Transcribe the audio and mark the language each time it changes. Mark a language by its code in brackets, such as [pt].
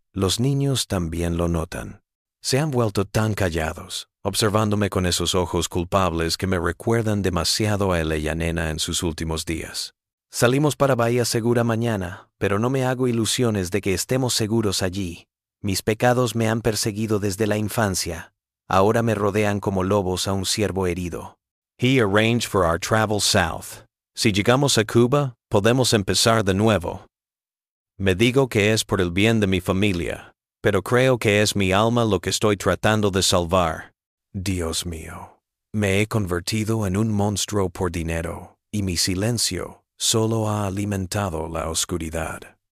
[es] Los niños también lo notan. Se han vuelto tan callados, observándome con esos ojos culpables que me recuerdan demasiado a Eleyanena en sus últimos días. Salimos para Bahía Segura mañana, pero no me hago ilusiones de que estemos seguros allí. Mis pecados me han perseguido desde la infancia. Ahora me rodean como lobos a un ciervo herido. [en] He arranged for our travel south. [es] Si llegamos a Cuba, podemos empezar de nuevo. Me digo que es por el bien de mi familia, pero creo que es mi alma lo que estoy tratando de salvar. Dios mío, me he convertido en un monstruo por dinero, y mi silencio solo ha alimentado la oscuridad.